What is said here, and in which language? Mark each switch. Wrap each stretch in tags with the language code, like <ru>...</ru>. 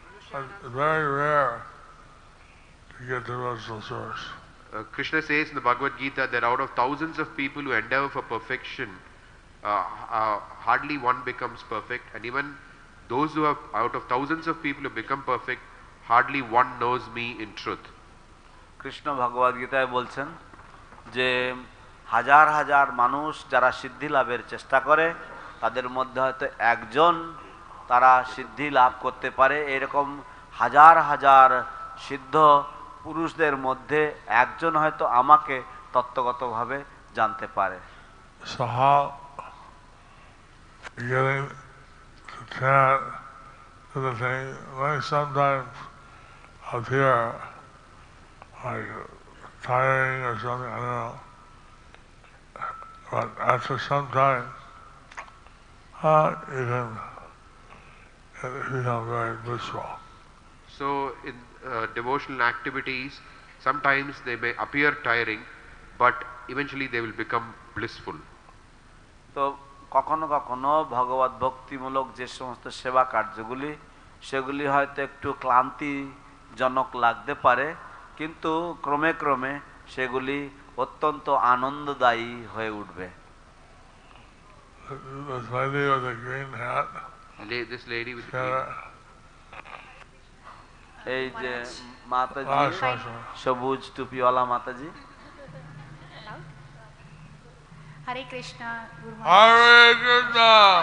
<en>It's very rare to get the original source. Krishna says in the Bhagavad Gita that out of thousands of people who endeavor for perfection, hardly one becomes perfect, and even those who have, out of thousands of people who become perfect, hardly one knows me in truth.</en> <bn>Krishna ভগবদ গীতায় বলছেন যে হাজার হাজার মানুষ যারা সিদ্ধি লাভের চেষ্টা করে তাদের মধ্যে হয়তো একজন তারা সিদ্ধি লাভ করতে পারে, এরকম হাজার হাজার সিদ্ধ পুরুষদের মধ্যে একজন হয়তো আমাকে তত্ত্বগতভাবে জানতে পারে।</bn> <en>So how getting to chant to the thing, like sometimes up here, like tiring or something, I don't know. But after some time, you can become very blissful. So in devotional activities, sometimes they may appear tiring, but eventually they will become blissful.</en> <bn>তো কখনো কখনো ভগবত ভক্তিমূলক যে সমস্ত সেবা কার্যগুলি সেগুলি হয়তো একটু ক্লান্তিজনক লাগতে পারে, কিন্তু ক্রমে ক্রমে সেগুলি অত্যন্ত আনন্দদায়ী হয়ে উঠবে।</bn> <en>This lady with the green hat, This lady with the green.</en> <bn>এই যে মাতাজি, সবুজ টুপিওয়ালা মাতাজি।</bn> <en>Hare Krishna, Guru Hare Krishna.</en>